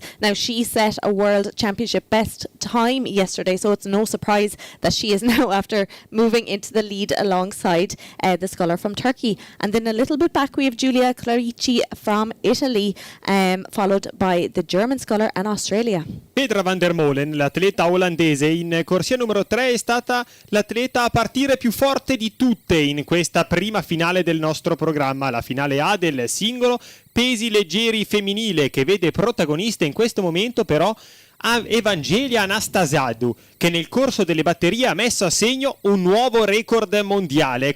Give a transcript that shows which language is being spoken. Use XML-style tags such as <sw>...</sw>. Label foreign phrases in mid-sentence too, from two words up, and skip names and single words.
<en>Now, she set a world championship best time yesterday, so it's no surprise that she is now after moving into the lead alongside the sculler from Turkey. And then a little bit back, we have Giulia Clarici from Italy, followed by the German sculler and Australia. Phaedra van der Molen,</en> <it>l'atleta olandese in corsia numero 3, è stata l'atleta a partire più forte di tutte in questa prima finale del nostro programma, la finale A del singolo pesi leggeri femminile, che vede protagonista in questo momento però Evangelia Anastasiadou, che nel corso delle batterie ha messo a segno un nuovo record mondiale.</it>